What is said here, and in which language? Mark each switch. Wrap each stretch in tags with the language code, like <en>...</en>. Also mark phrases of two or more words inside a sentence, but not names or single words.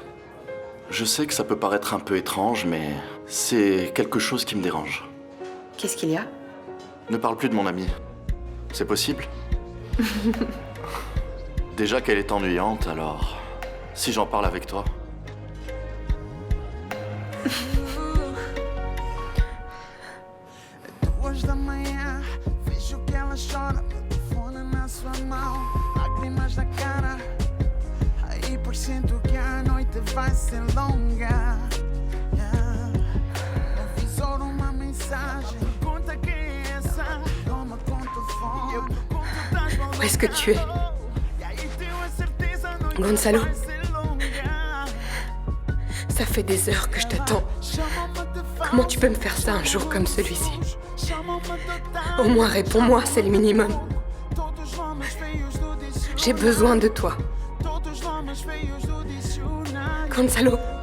<fr>Je sais que ça peut paraître un peu étrange, mais c'est quelque chose qui me dérange. Qu'est-ce qu'il y a? Ne parle plus de mon amie. C'est possible? Déjà qu'elle est ennuyante, alors si j'en parle avec toi.</fr> <pt>Duas da manhã, vejo que ela chora, meu telefone na sua mão, lágrimas na cara. Aí pressento que a noite vai ser longa. No visor uma mensagem, pergunta quem é essa. Toma conta do fone, eu pergunto das</pt> <fr>Où est-ce que tu es? Gonzalo, ça fait des heures que je t'attends. Comment tu peux me faire ça un jour comme celui-ci? Au moins réponds-moi, c'est le minimum. J'ai besoin de toi. Gonzalo.</fr>